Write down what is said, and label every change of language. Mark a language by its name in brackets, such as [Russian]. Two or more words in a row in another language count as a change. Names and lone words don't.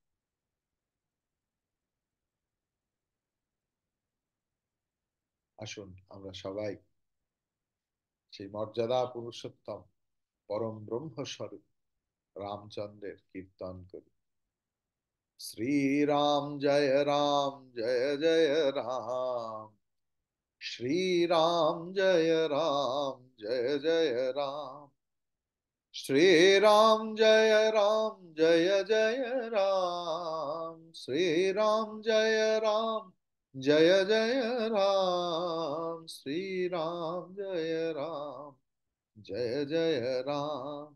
[Bangla] আসুন আমরা সবাই সেই মর্যাদা পুরুষোত্তম পরম ব্রহ্ম স্বরূপ রামচন্দ্রের কীর্তন করি। শ্রীরাম জয় রাম, জয় জয় রাম। শ্রীরাম জয় রাম, জয় জয় রাম। [Hindi] श्रीराम जय राम, जय जय राम। श्रीराम जय राम, जय जय राम। श्रीराम जय राम, जय जय राम।